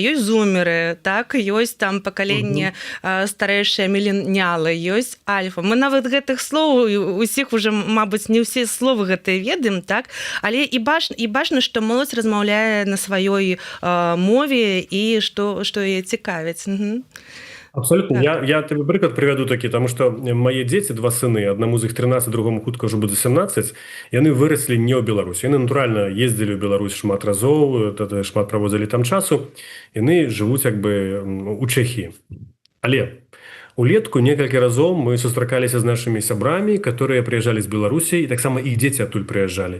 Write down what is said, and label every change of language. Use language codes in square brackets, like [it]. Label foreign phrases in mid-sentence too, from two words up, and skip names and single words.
[be] Ёсць зумеры, так, ёсць там пакаленне старэйшыя міленіалы, ёсць альфа. Мы нават гэтых слоў усіх уже, мабыць, не ўсе словы гэтыя ведаем, так, але і бачна, што моладзь размаўляе на сваёй мове і што яе цікавіць. [uk] Абсолютно. Я тебе приклад приведу такі, тому що мої діти, два сини, одному з їх 13, другому хутка вже буде 17, [be] яны выросли не ў Беларусі. Яны натуральна ездили ў Беларусь шмат разоў, шмат праводзілі там часу, яны жывуць як бы у Чэхіі. Але улетку некалькі разоў мы сустракаліся з нашымі сябрамі, которые прыязджалі з Беларусі, і таксама іх дзеці адтуль прыязджалі.